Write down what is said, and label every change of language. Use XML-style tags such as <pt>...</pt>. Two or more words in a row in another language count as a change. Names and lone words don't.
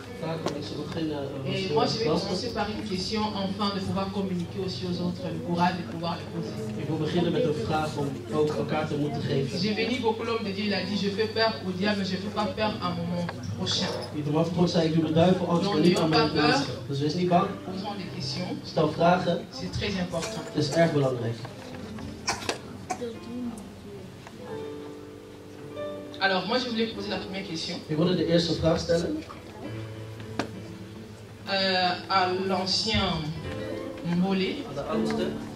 <fr>Et moi, je vais commencer par une question, afin de pouvoir communiquer aussi aux autres le courage de pouvoir les poser.</fr> <nl>Ik wil beginnen met een vraag om ook elkaar te moeten geven.</nl> <fr>J'ai béni beaucoup l'homme de Dieu, il a dit, je fais peur au diable, mais je ne fais pas peur à mon prochain.</fr> <nl>Die de man van God zei, ik doe de duivel angst, maar niet aan mijn naaste. Dus wees niet bang.</nl> <fr>Posons des questions,</fr> <nl>Stel vragen.</nl> <fr>c'est très important.</fr> <nl>Het is erg belangrijk.</nl> <fr>Alors, moi, je voulais poser la première question.</fr> <nl>Ik wilde de eerste vraag stellen.</nl> <fr>À l'ancien Mbolé,</fr> <nl>Aan de oudste.</nl>